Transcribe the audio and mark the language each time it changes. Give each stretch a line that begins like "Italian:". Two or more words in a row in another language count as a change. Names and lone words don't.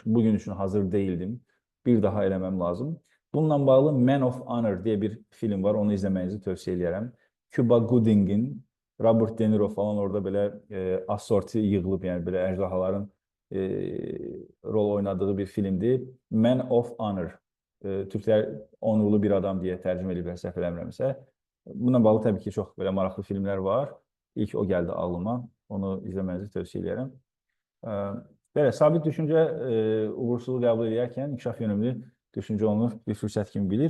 Azerbaijani: Bugün üçün hazır deyildim, bir daha eləməm lazım. Bununla bağlı Man of Honor deyə bir film var, onu izləməyinizi tövsiyə edərəm. Cuba Gooding'in, Robert De Niro falan orada belə assorti yığılıb, yəni belə əjdahaların rol oynadığı bir filmdir. Man of Honor. Türklər onurlu bir adam deyə tərcümə ediblər, səhv eləmirəmsə. Bununla bağlı təbii ki, çox belə maraqlı filmlər var. İlk o gəldi ağlıma. Onu izləmənizi tövsiyə edərəm. Belə, sabit düşüncə uğursuzluq qəbul edərkən inkişaf yönümlü düşüncə onu bir fürsət kimi bilir.